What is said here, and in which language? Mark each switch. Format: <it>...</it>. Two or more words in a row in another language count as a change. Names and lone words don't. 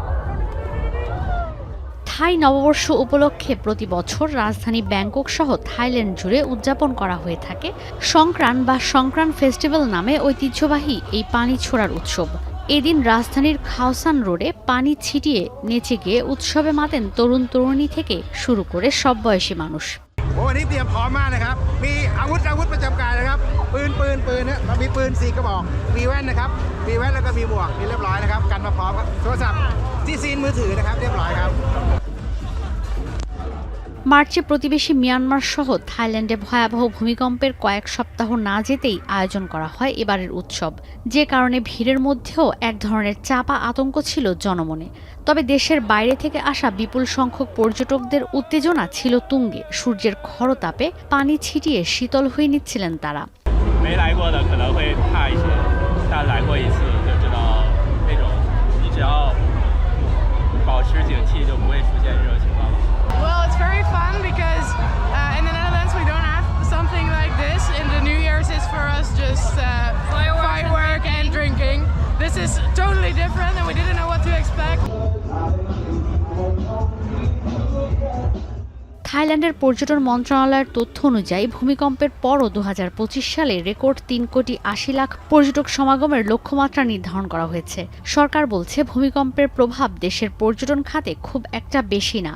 <bn>থাই নববর্ষ উপলক্ষে প্রতি বছর রাজধানী ব্যাংকক সহ থাইল্যান্ড জুড়ে উদযাপন করা হয়ে থাকে সংক্রান বা সংক্রান ফেস্টিভ্যাল নামে ঐতিহ্যবাহী এই পানি ছোড়ার উৎসব। এদিন রাজধানীর খাওসান রোডে পানি ছিটিয়ে নেচে গিয়ে উৎসবে মাতেন তরুণ তরুণী থেকে শুরু করে সব বয়সী মানুষ।</bn> <th>โอ้วันนี้เตรียมพร้อมมากนะครับมีอาวุธประจำกายนะครับปืนเนี่ยมีปืน4กระบอกมีแว่นนะครับมีแว่นแล้วก็มีหมวกมีเรียบร้อยนะครับกันมาพร้อมครับโทรศัพท์ที่ซีนมือถือนะครับเรียบร้อยครับ</th> <bn>মার্চে প্রতিবেশী মিয়ানমার সহ থাইল্যান্ডে ভয়াবহ ভূমিকম্পের কয়েক সপ্তাহ না যেতেই আয়োজন করা হয় এবারের উৎসব, যে কারণে ভিড়ের মধ্যেও এক ধরনের চাপা আতঙ্ক ছিল জনমনে। তবে দেশের বাইরে থেকে আসা বিপুল সংখ্যক পর্যটকদের উত্তেজনা ছিল তুঙ্গে। সূর্যের খরতাপে পানি ছিটিয়ে শীতল হয়ে নিচ্ছিলেন তারা।</bn> <zh>没来过的可能会怕一些，但来过一次就知道那种你只要保持警惕就不会出现这种情况了。</zh> <en>Well, it's very fun because in the Netherlands we don't have something like this. In the New Year's is for us just firework and drinking. This is totally different and we didn't know what to expect.</en> <bn>থাইল্যান্ডের পর্যটন মন্ত্রণালয়ের তথ্য অনুযায়ী ভূমিকম্পের পরও 2025 সালে রেকর্ড 3,80,00,000 পর্যটক সমাগমের লক্ষ্যমাত্রা নির্ধারণ করা হয়েছে। সরকার বলছে ভূমিকম্পের প্রভাব দেশের পর্যটন খাতে খুব একটা বেশি না।</bn>